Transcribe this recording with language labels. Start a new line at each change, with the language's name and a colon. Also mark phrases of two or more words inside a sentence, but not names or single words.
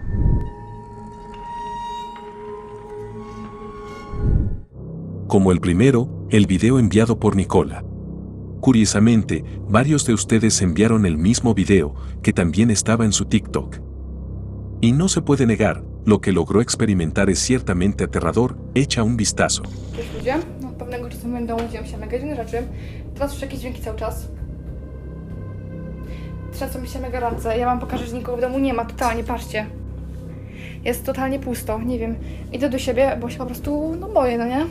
Spanish: Como el primero, el video enviado por Nicola. Curiosamente, varios de ustedes enviaron el mismo video, que también estaba en su TikTok. Y no se puede negar, lo que logró experimentar es ciertamente aterrador, echa un vistazo.
Polish: Cześć ludzie, no od pewnego czasu w moim domu dzieją się mega dziwne rzeczy. Teraz słyszę jakieś dźwięki cały czas. Trzęsą mi się mega ręce. Ja wam pokażę, że nikogo w domu nie ma, totalnie, patrzcie. Jest totalnie pusto, nie wiem. Idę do siebie, bo się po prostu, no boję, no nie?